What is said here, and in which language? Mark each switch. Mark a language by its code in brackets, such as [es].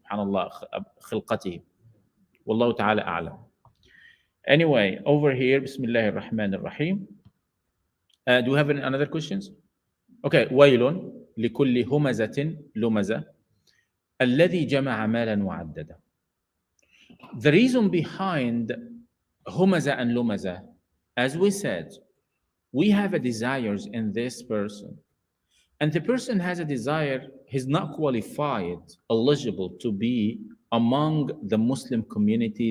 [ar] Subhanallah, khilqatihi. Wallahu ta'ala a'lam. [en] Anyway, over here, Bismillah ar-Rahman ar-Rahim. Do we have any other questions? [ar] Okay, ويل لكل همزة لمزة الذي جمع مالا وعدده. [en] The reason behind humaza and lumaza, as we said, we have a desires in this person and the person has a desire, he's not qualified, eligible to be among the Muslim community.